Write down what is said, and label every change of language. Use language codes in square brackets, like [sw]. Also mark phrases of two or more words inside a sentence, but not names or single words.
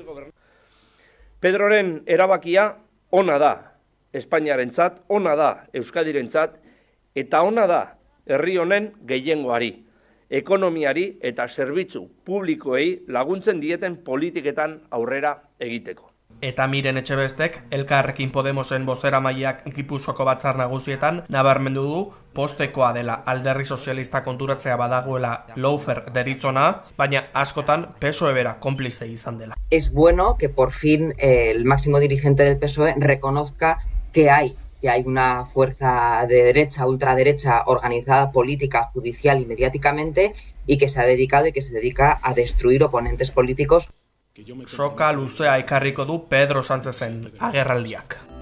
[eu] Pedroren erabakia ona da Espainiarentzat, ona da Euskadirentzat, eta ona da herri honen gehiengoari, ekonomiari eta zerbitzu publikoei laguntzen dieten politiketan aurrera egiteko. Eta Miren Etxebestek, Elkarrekin Podemosen bozeramaileak Gipuzkoako batzar nagusietan nabarmendu du postekoa dela alderdi sozialista konturatzea badagoela lawfare deritzona, baina askotan PSOE bera konplize izan dela. [es] Es bueno que por fin el máximo dirigente del PSOE reconozca que hay una fuerza de derecha, ultraderecha, organizada política, judicial y mediáticamente, y que se ha dedicado y que se dedica a destruir oponentes políticos. [eu] Soka luzea ekarriko du Pedro Sánchezen agerraldiak.